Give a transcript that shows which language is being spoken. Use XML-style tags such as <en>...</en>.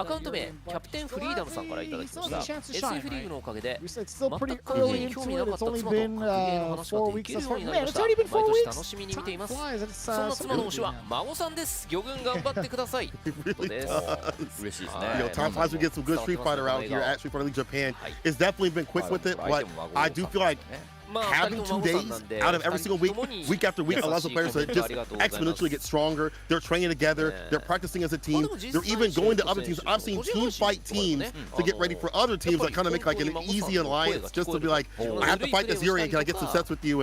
<ja>アカウント名キャプテンフリーダムさんからいただきました。SF リーグのおかげで</ja> <en>It's still pretty early into it. It's only been 4 weeks thus far. Man, it's already been 4 weeks.</en> <ja>楽しみに見ています。</ja> <en>Flies.</en> <ja>そんな妻の推しは孫さんです。魚群頑張ってください。嬉しいですね。</ja> <en>Time flies, we get some good Street Fighter out here at Street Fighter League Japan. It's definitely been quick with it, but I do feel like having 2 days out of every single week after week, allows the players to just exponentially get stronger. They're training together. They're practicing as a team. They're even going to other teams. I've seen team fight teams to get ready for other teams that kind of make like an easy alliance, just to be like, I have to fight this Urian. Can I get some sets with you?</en>